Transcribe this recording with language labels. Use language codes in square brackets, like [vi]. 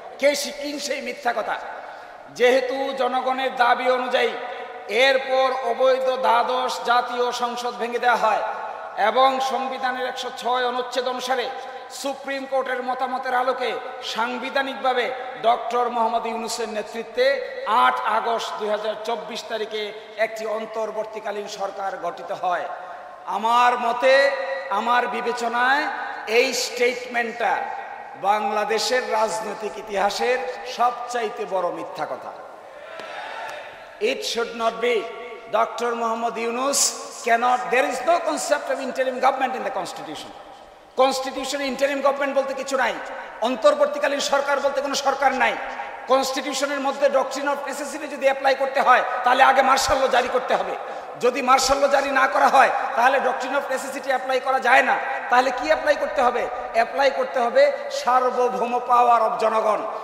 [bn] কে শিখিন সেই মিথ্যা কথা? যেহেতু জনগণের দাবি অনুযায়ী এরপর অবৈধ দ্বাদশ জাতীয় সংসদ ভেঙে দেওয়া হয় এবং সংবিধানের 106 অনুচ্ছেদ অনুসারে সুপ্রিম কোর্টের মতামতের আলোকে সাংবিধানিকভাবে ডক্টর মোহাম্মদ ইউনূসের নেতৃত্বে 8 আগস্ট 2024 তারিখে একটি অন্তর্বর্তীকালীন সরকার গঠিত হয়। আমার মতে, আমার বিবেচনায় এই স্টেটমেন্টটা বাংলাদেশের রাজনৈতিক ইতিহাসের সবচাইতে বড় মিথ্যা কথা। [en] It should not be. Dr. Mohammad Yunus cannot, there is no concept of interim government in the constitution. [bn] কনস্টিটিউশনে interim government বলতে কিছু নাই, অন্তর্বর্তীকালীন সরকার বলতে কোনো সরকার নাই। কনস্টিটিউশনের মধ্যে ডক্ট্রিন অফ নেসেসিটি যদি অ্যাপ্লাই করতে হয় তাহলে আগে মার্শাল ল জারি করতে হবে। যদি মার্শাল ল জারি না করা হয় তাহলে ডক্ট্রিন অফ নেসেসিটি অ্যাপ্লাই করা যায় না। তাহলে কি অ্যাপ্লাই করতে হবে? অ্যাপ্লাই করতে হবে সার্বভৌম পাওয়ার অফ জনগণ।